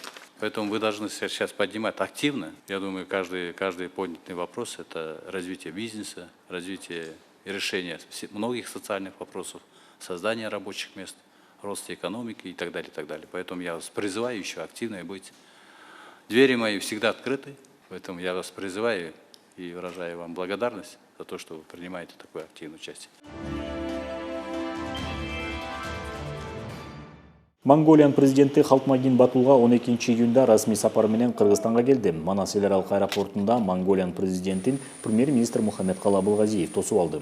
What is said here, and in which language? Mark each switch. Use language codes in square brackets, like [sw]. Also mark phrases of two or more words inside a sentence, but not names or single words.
[ru] Поэтому вы должны сейчас поднимать активно. Я думаю, каждый поднятый вопрос – это развитие бизнеса, развитие и решение многих социальных вопросов, создание рабочих мест, рост экономики и так далее, и так далее. Поэтому я вас призываю еще активно быть. Двери мои всегда открыты, поэтому я вас призываю и выражаю вам благодарность за то, что вы принимаете такое активное участие. [ky] Монголиянын президенти Халтмагин Батулга 12-июнда расмий сапар менен Кыргызстанга келди. Манас эл аралык аэропортунда Монголиянын президентин премьер-министр Мухаммедкалы Абылгазиев тосуп алды.